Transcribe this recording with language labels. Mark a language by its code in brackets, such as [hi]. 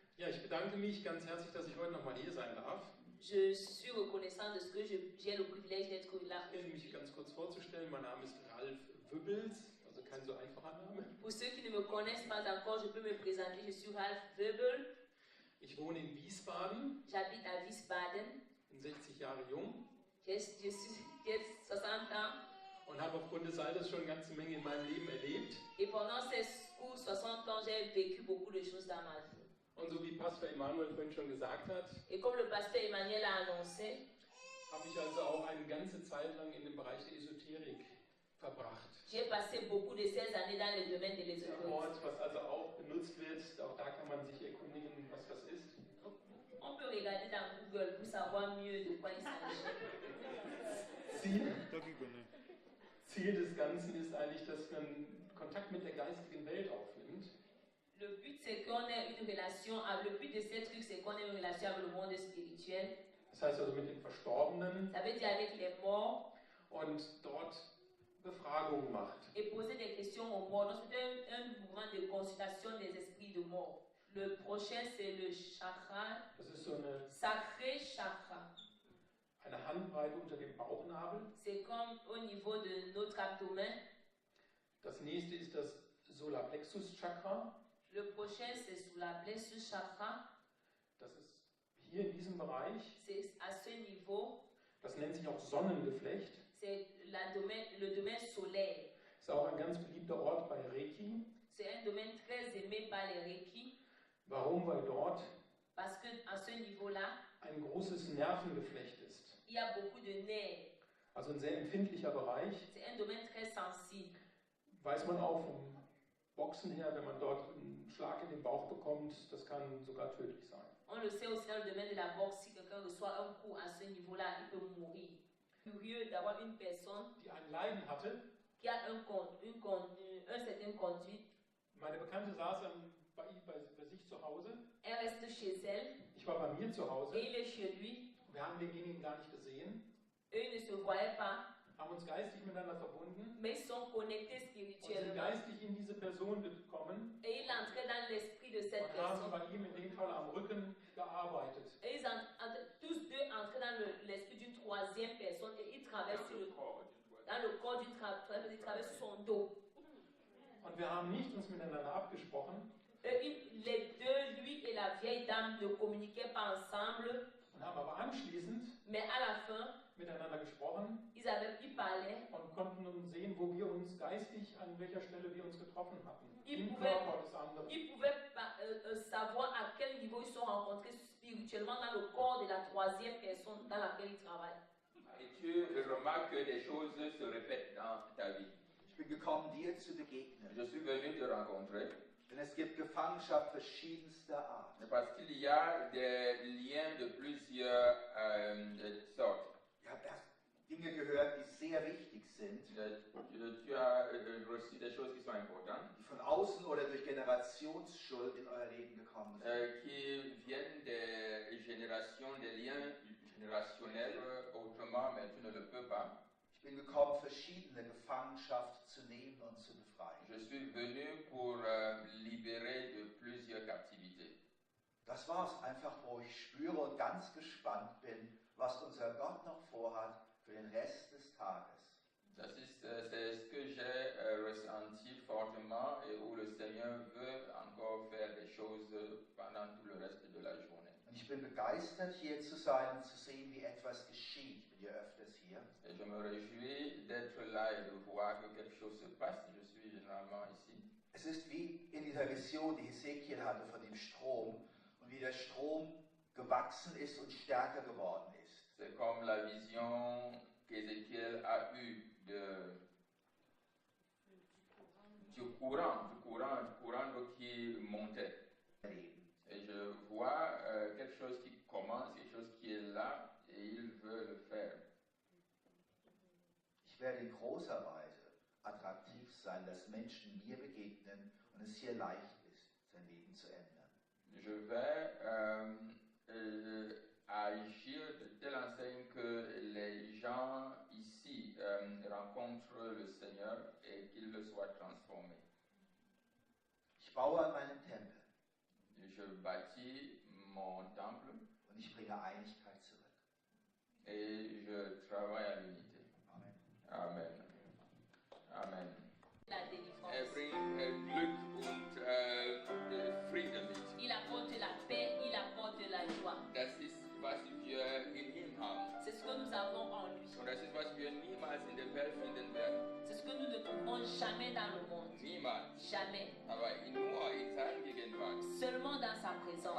[de] ich bedanke mich ganz herzlich, dass ich heute nochmal hier sein darf. [fr] Je suis reconnaissant de ce que j'ai le privilège d'être là. [de] Ich mich ganz kurz vorzustellen. Mein Name ist Ralf Wübbels, also kein so einfacher Name. [fr] Pour ceux qui ne me connaissent pas encore, je peux me présenter. Je suis Ralf Wöbel. [de] Ich wohne in Wiesbaden. [fr] J'habite à Wiesbaden. [de] Bin 60 Jahre jung. [fr] Je suis 60 ans. [de] Und habe aufgrund des Alters schon eine ganze Menge in meinem Leben erlebt. [fr] Et pendant ces 60 ans, j'ai vécu beaucoup de choses dans ma vie. [de] Und so wie Pastor Emanuel vorhin schon gesagt hat, [fr] Et comme le pasteur Emmanuel a annoncé, [de] habe ich also auch eine ganze Zeit lang in dem Bereich der Esoterik verbracht. [fr] j'ai passé beaucoup de ces années dans le domaine de [de] Der [fr] l'ésotérisme. [de] Ort, was also auch benutzt wird, auch da kann man sich erkundigen, was das ist. [fr] On peut regarder dans Google pour savoir mieux de quoi il s'agit. [de] Ziel des Ganzen ist eigentlich, dass man Kontakt mit der geistigen Welt aufnimmt. [fr] Le but, c'est qu'on ait une relation, le but de ces trucs, c'est qu'on ait une relation avec le monde spirituel. [de] Das heißt also mit den Verstorbenen [fr] Ça veut dire avec les morts [de] und dort Befragungen macht. [fr] et poser des questions aux morts. Donc, c'est un mouvement de consultation des esprits de mort. Le prochain, c'est le chakra, [de] Das ist so [fr] sacré chakra. [de] eine Handbreite unter dem Bauchnabel. [fr] C'est comme au niveau de notre abdomen. [de] Das nächste ist das Solarplexus Chakra. [fr] Le prochain, c'est sous la plexus chakra. [de] Das ist hier in diesem Bereich. [fr] C'est à ce niveau. [de] Das nennt sich auch Sonnengeflecht. [fr] C'est le domaine solaire. [de] Ist auch ein ganz beliebter Ort bei Reiki. [fr] C'est un domaine très aimé par les Reiki. [de] Warum? Weil dort [fr] Parce qu'à ce niveau-là, [de] ein großes Nervengeflecht ist. [fr] il y a beaucoup de nerfs. [de] Also ein sehr empfindlicher Bereich. [fr] C'est un domaine très sensible. [de] Weiß man auch vom Boxen her, wenn man dort einen Schlag in den Bauch bekommt, das kann sogar tödlich sein. [fr] On le sait aussi dans le domaine de la boxe, si quelqu'un reçoit un coup à ce niveau-là, il peut mourir. Curieux d'avoir une personne [de] Die ein Leiden hatte. [fr] qui a un certain conduite. [de] Meine Bekannte saß bei sich zu Hause. [fr] Elle reste chez elle [de] Ich war bei mir zu Hause. [fr] et il est chez lui. [de] Wir haben denjenigen gar nicht gesehen. [fr] Eux, ils ne se voyaient pas, [de] Haben uns geistig miteinander verbunden. [fr] mais ils sont connectés [de] Und sind [fr] spirituellement. [de] geistig in diese Person gekommen. [fr] Et il entrait dans l'esprit de cette [de] Und haben bei ihm in dem Fall am Rücken gearbeitet. [fr] Et ils tous deux entraient dans l'esprit d'une troisième personne et ils traversent dans le corps d'une personne, ils traversent son dos. [de] Und wir haben nicht uns miteinander abgesprochen. [fr] Les deux, lui et la vieille dame, ne communiquaient pas ensemble, [de] Und haben aber anschließend [fr] mais à la fin, [de] miteinander gesprochen [fr] ils parlaient. [de] und konnten nun sehen, wo wir uns geistig, an welcher Stelle wir uns getroffen hatten. [fr] Ils [de] Im [fr] pouvaient, [de] Körper des anderen. [fr] ils pouvaient savoir à quel niveau ils sont rencontrés spirituellement dans le corps de la troisième personne dans laquelle ils travaillent. Et tu remarques que des choses se répètent dans ta vie. [de] Ich bin gekommen, dir zu begegnen. [fr] Je suis venu te rencontrer [de] Denn es gibt Gefangenschaft verschiedenster Art. [fr] parce qu'il y a des liens de plusieurs sortes. [de] Ich habe erst Dinge gehört, die sehr wichtig sind, [fr] Tu as reçu des choses qui sont importantes, [de] die von außen oder durch Generationsschuld in euer Leben gekommen sind. [fr] qui viennent des générations, des liens générationnels autrement, mais tu ne le peux pas. [de] Ich bin gekommen, verschiedene Gefangenschaft zu nehmen und zu befreien. [fr] Je suis venu pour libérer de plusieurs captivités. [de] Das war es einfach, wo ich spüre und ganz gespannt bin, was unser Gott noch vorhat für den Rest des Tages. [fr] C'est ce que j'ai ressenti fortement et où le Seigneur veut encore faire des choses pendant tout le reste de la journée. [de] Und ich bin begeistert, hier zu sein und zu sehen, wie etwas geschieht. Ich bin ja öfters hier. [fr] Et je me réjouis d'être là et de voir que quelque chose se passe. Je suis généralement ici. [de] Es ist wie in dieser Vision, die Hesekiel hatte von dem Strom und wie der Strom gewachsen ist und stärker geworden ist. [fr] C'est comme la vision qu'Ézéchiel a eue du courant d'eau qui montait. Et je vois quelque chose qui commence, quelque chose qui est là et il veut le faire. [de] Ich werde in großer Weise attraktiv sein, dass Menschen mir begegnen und es hier leicht ist, sein Leben zu ändern. [fr] Je vais agir de telle enseigne que les gens ici rencontrent le Seigneur et qu'il le soit transformé. [de] Ich baue an meinem Tempel. [fr] je bâtis mon temple [de] und ich bringe Einigkeit zurück. [fr] et je travaille à l'unité. Amen. Amen. Amen. La délivrance. [de] Er bringt Glück und Frieden mit. [fr] Il apporte la paix, il apporte la joie. [de] Das ist, was wir in ihm haben. [fr] C'est ce que nous avons en lui. [de] Und das ist, was wir niemals in der Welt finden werden. [fr] C'est ce que nous ne trouvons jamais dans le monde. [de] Niemals. [fr] Jamais. [de] Aber nur in seiner Gegenwart [fr] Seulement dans sa présence.